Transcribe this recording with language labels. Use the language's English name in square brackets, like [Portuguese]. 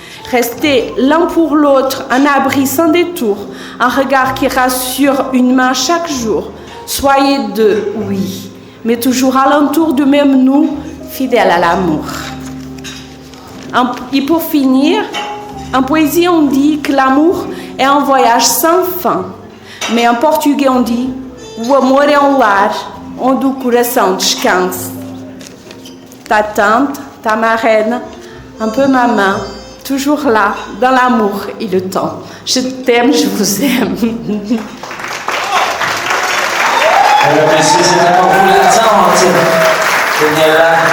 [French] Restez l'un pour l'autre, un abri sans détour, un regard qui rassure, une main chaque jour. Soyez deux, oui, mais toujours alentour du même nous, fidèles à l'amour. Et pour finir, en poésie, on dit que l'amour est un voyage sans fin. Mais en portugais, on dit [Portuguese] o amor é lar onde o coração descanse. [French] Ta tante, ta marraine, un peu ma main, toujours là, dans l'amour et le temps. Je t'aime, je vous aime. Merci, c'est pour vous le temps, Daniela.